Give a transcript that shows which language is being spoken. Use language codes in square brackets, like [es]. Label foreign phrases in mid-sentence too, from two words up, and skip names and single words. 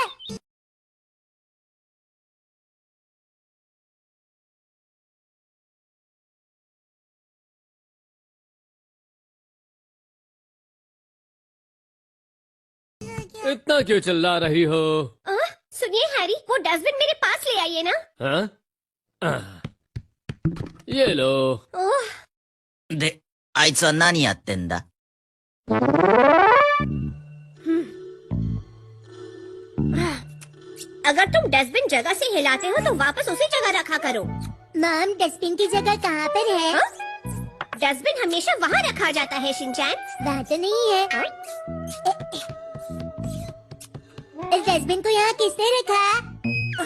[hi] इतना क्यों चिल्ला रही हो? सुनिए हैरी, वो डस्टबिन मेरे पास ले आइए ना। हाँ? ये लो। [ja] で、あいつは何やってんだ？ [hi] अगर तुम डस्टबिन जगह से हिलाते हो तो वापस उसी जगह रखा करो। मॉम, डस्टबिन की जगह कहाँ पर है? डस्टबिन हमेशा वहाँ रखा जाता है शिनचैन। वहाँ तो नहीं है। इस डस्टबिन को यहाँ किसने रखा?